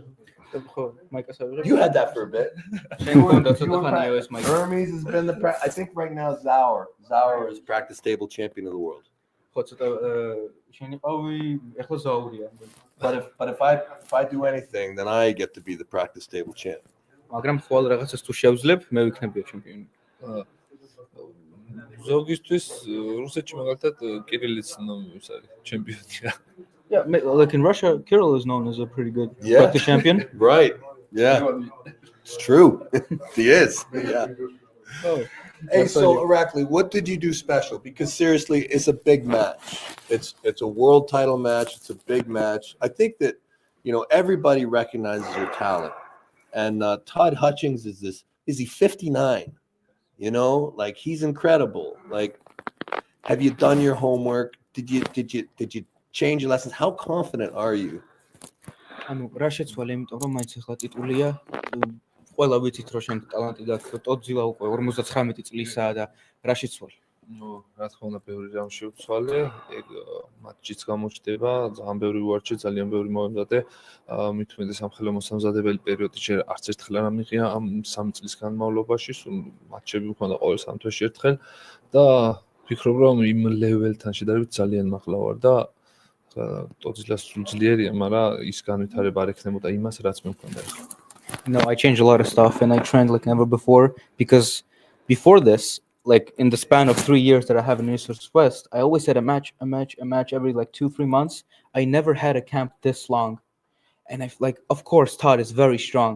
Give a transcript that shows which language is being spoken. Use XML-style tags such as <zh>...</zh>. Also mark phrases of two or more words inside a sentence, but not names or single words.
<en>You had that for a bit. Hermes has been I think right now Zaur is practice table champion of the world. But if I do anything, then I get to be the practice table champ.</en> <ka>ზოგისთვის რუსეთში მაგალითად კირილიც ჩემპიონია.</ka> <en>Yeah, like in Russia, Kirill is known as a pretty good practice champion. Right. Yeah. It's true. He is. Yeah. Oh, Hey, so Irakli, what did you do special? Because seriously, it's a big match. It's a world title match. It's a big match. I think that everybody recognizes your talent, and Todd Hutchings is he 59? Like he's incredible. Like, have you done your homework? Did you change your lessons? How confident are you?</en> <ka>ანუ რა შეცვალე, იმიტომ რომ მაინც ახლა ტიტულია. ყველა ვიცით რომ შენ ტალანტი გაქვს, ტოძილა უკვე 59 წლისაა და რა შეცვალე? ნუ რა თქმა უნდა ბევრი რამ შევცვალე, ეგ მატჩიც გამოჩნდება, ძალიან ბევრი ვარჩი, ძალიან ბევრი მომემზადე. მით უმეტეს სამხელო მოსამზადებელი პერიოდი ჯერ არც ერთხელ არ ამიღია ამ 3 წლის განმავლობაში, სულ მატჩები მქონდა ყოველ 3 თვეში ერთხელ და ვფიქრობ რომ იმ ლეველთან შედარებით ძალიან მაღლა ვარ და ტოძილას სულ ძლიერია, მაგრამ ის განვითარება არ ექნებოდა იმას, რაც მე მქონდა.</ka> <en>No, I changed a lot of stuff and I trained like never before because before this, like in the span of 3 years that I have in East vs. West, I always had a match every like 2-3 months. I never had a camp this long. And of course, Todd is very strong.</en>